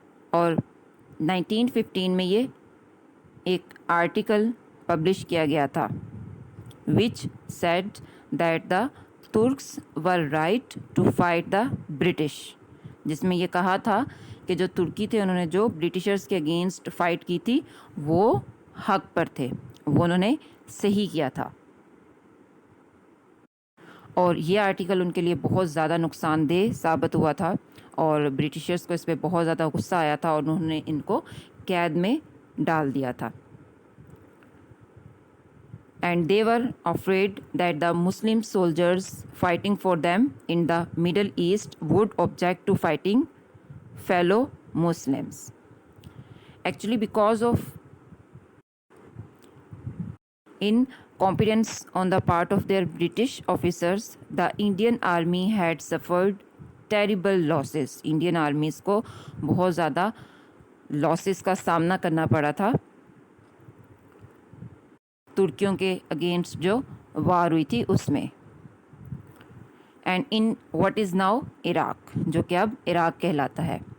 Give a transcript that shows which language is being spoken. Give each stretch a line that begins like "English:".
Urdu: اور 1915 میں یہ ایک آرٹیکل پبلش کیا گیا تھا
English: which said that the Turks were right to fight the British,
Urdu: جس میں یہ کہا تھا کہ جو ترکی تھے انہوں نے جو برٹشرز کے اگینسٹ فائٹ کی تھی وہ حق پر تھے, وہ انہوں نے صحیح کیا تھا. اور یہ آرٹیکل ان کے لیے بہت زیادہ نقصان دہ ثابت ہوا تھا, اور برٹشرز کو اس پہ بہت زیادہ غصہ آیا تھا اور انہوں نے ان کو قید میں ڈال دیا تھا.
English: And they were afraid that the Muslim soldiers fighting for them in the Middle East would object to fighting fellow Muslims. Actually, because of incompetence on the part of their British officers, the Indian army had suffered terrible losses.
Urdu: Indian armies کو بہت زیادہ losses کا سامنا کرنا پڑا تھا ترکیوں کے against جو وار ہوئی تھی اس میں.
English: and in what is now Iraq,
Urdu: جو کہ اب عراق کہلاتا ہے.